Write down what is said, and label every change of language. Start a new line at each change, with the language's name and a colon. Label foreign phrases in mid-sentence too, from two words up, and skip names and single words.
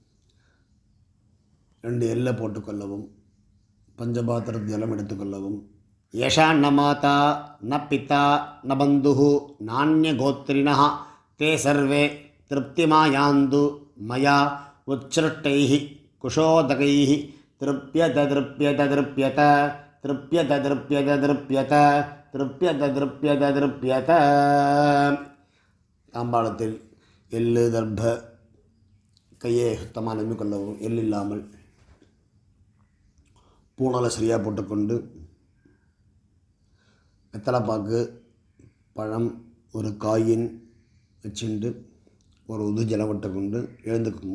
Tamil: 2 எல்லை போட்டுக்கொள்ளவும். பஞ்சபாத்திர ஜலம் எடுத்துக்கொள்ளவும்.
Sanskrit: एषा न माता न पिता न बन्धु नान्यगोत्रिण ते सर्वे तृप्तिमायान्तु मया उच्छिष्टैः कुशोदकैः तृप्यत तृप्यत तृप्यत तृप्यत तृप्यत तृप्यत तृप्यत तृप्यत तृप्यत
Tamil: தாம்பாளத்தில் எள்ளு தர்ப கையை சுத்தமாக நம்பிக்கொள்ளவும் எள் இல்லாமல் பூனலை சரியாக போட்டுக்கொண்டு வெத்தலைப்பாக்கு பழம் ஒரு காயின் வச்சுண்டு ஒரு உது ஜலம் விட்டுக்கொண்டு எழுந்துக்குங்க.